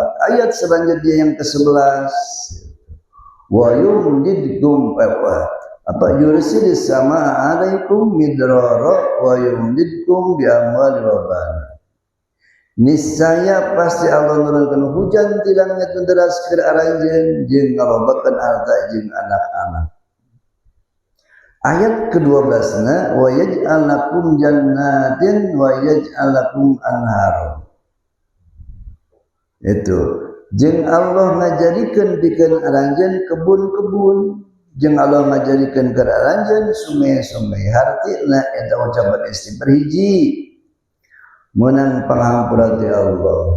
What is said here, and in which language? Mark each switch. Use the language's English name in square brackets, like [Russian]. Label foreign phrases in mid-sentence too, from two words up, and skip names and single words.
[Indonesian] Ayat selanjutnya yang ke-11, [Arabic] ويمددكم يرسل السماء عليكم مدرارا ويمددكم بأموال وبنين. [Sundanese] Niscaya pasti Allah nurunkeun hujan ti langit deras keur aranjeun jeung ngalobakeun harta jeung anak-anak. Ayat ke-12-na [Arabic] ويجعل لكم جنات ويجعل لكم أنهارا. [Sundanese] Itu jeung Allah ngajadikeun pikeun aranjeun kebun-kebun, jeung Allah ngajadikeun keur aranjeun sungai-sungai. Hartina eta ucapan istighfar hiji menang panghampura ti Allah.